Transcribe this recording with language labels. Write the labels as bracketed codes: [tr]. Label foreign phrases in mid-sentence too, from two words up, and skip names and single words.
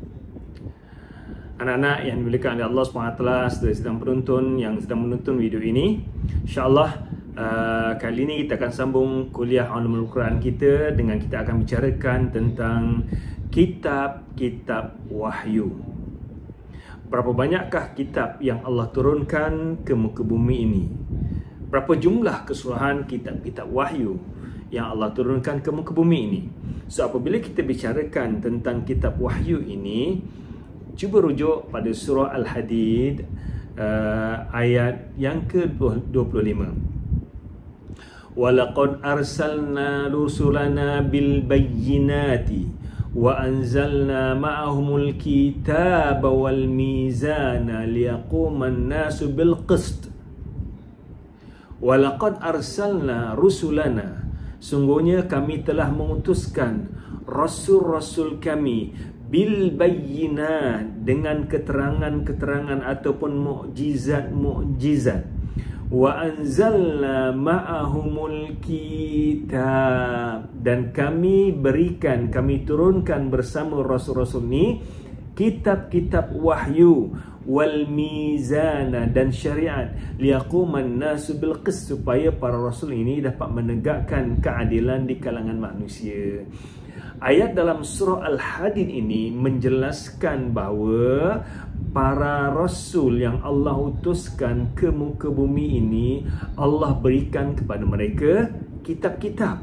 [ms] Anak-anak yang dimuliakan oleh Allah SWT, sedang penonton yang sedang menonton video ini, InsyaAllah kali ini kita akan sambung kuliah Ulumul Quran kita dengan kita akan bicarakan tentang kitab-kitab wahyu. Berapa banyakkah kitab yang Allah turunkan ke muka bumi ini? Berapa jumlah keseluruhan kitab-kitab wahyu yang Allah turunkan ke muka bumi ini? So apabila kita bicarakan tentang kitab wahyu ini, cuba rujuk pada surah Al-Hadid ayat yang ke-25. [ar] وَلَقَدْ أَرْسَلْنَا رُسُلَنَا بِالْبَيِّنَاتِ وَأَنْزَلْنَا مَعَهُمُ الْكِتَابَ وَالْمِيزَانَ لِيَقُومَ النَّاسُ بِالْقِسْطِ. وَلَقَدْ أَرْسَلْنَا رُسُلَنَا, [ms] sungguhnya kami telah mengutuskan rasul-rasul kami [ar] بِالْبَيِّنَاتِ, [ms] dengan keterangan-keterangan ataupun mukjizat-mukjizat. [ar] وَأَنْزَلْنَا مَعَهُمُ الْكِتَابَ, [ms] dan kami turunkan bersama rasul-rasul ni kitab-kitab wahyu, [ar] وَالْمِيزَانَ, [ms] dan syariat, [ar] لِيَقُومَ النَّاسُ بِالْقِسْطِ, [ms] supaya para rasul ini dapat menegakkan keadilan di kalangan manusia. Ayat dalam surah Al-Hadid ini menjelaskan bahawa para rasul yang Allah utuskan ke muka bumi ini, Allah berikan kepada mereka kitab-kitab.